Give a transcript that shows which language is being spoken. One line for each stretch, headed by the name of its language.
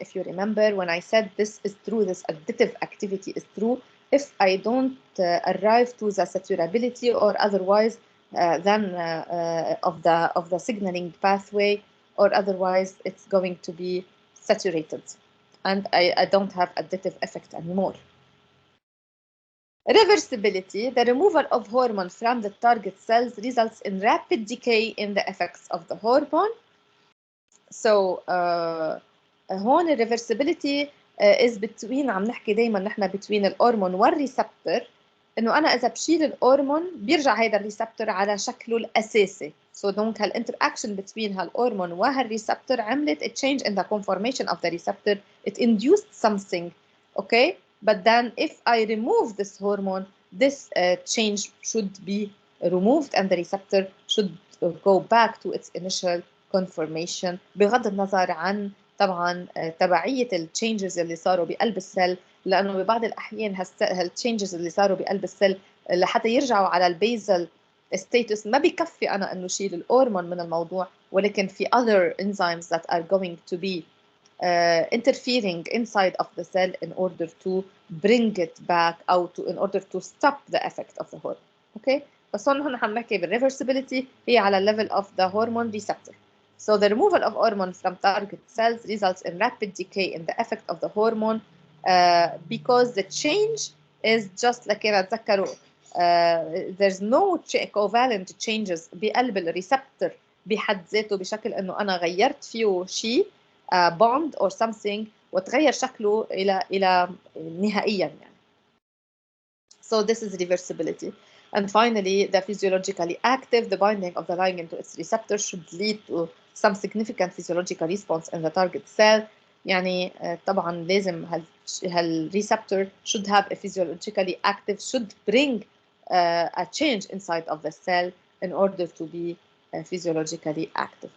English: If you remember, when I said this is true, this additive activity is true if I don't arrive to the saturability or otherwise of the signaling pathway, or otherwise it's going to be saturated, and I don't have additive effect anymore. Reversibility, the removal of hormone from the target cells results in rapid decay in the effects of the hormone.
Arabic: So هون
English: reversibility is between،
Arabic: عم نحكي دايما نحن between الهرمون والريسبتور، انه انا اذا بشيل الهرمون بيرجع هيدا الريسبتور على شكله الاساسي.
English: So دونك هالinteraction between
Arabic: هالهرمون وهالريسبتور عملت
English: a change in the conformation of the receptor. It induced something, okay? But then if I remove this hormone, this change should be removed and the receptor should go back to its initial conformation،
Arabic: بغض النظر عن طبعا تبعية التشينجز اللي صاروا بقلب السيل، لأنه ببعض الأحيان هالتشينجز اللي صاروا بقلب السيل لحتى يرجعوا على البيزل ستاتس ما بكفي أنا إنه شيل الهرمون من الموضوع، ولكن في
English: other enzymes that are going to be interfering inside of the cell in order to bring it back أو in order to stop the effect of the hormone. Okay?
Arabic: بس هون عم نحكي بالreversibility هي على
English: level of the hormone receptor. So the removal of hormone from target cells results in rapid decay in the effect of the hormone because the change is just like
Arabic: كده تذكروا
English: there's no covalent changes
Arabic: بقلب الريسبتور بحد ذاته بشكل انه انا غيرت فيه شيء
English: bond or something
Arabic: وتغير شكله الى نهائيا يعني.
English: So this is reversibility. And finally, the physiologically active, the binding of the ligand to its receptor should lead to some significant physiological response in the target cell.
Arabic: يعني طبعا لازم
English: هالreceptor should have a physiologically active, should bring a change inside of the cell in order to be physiologically active.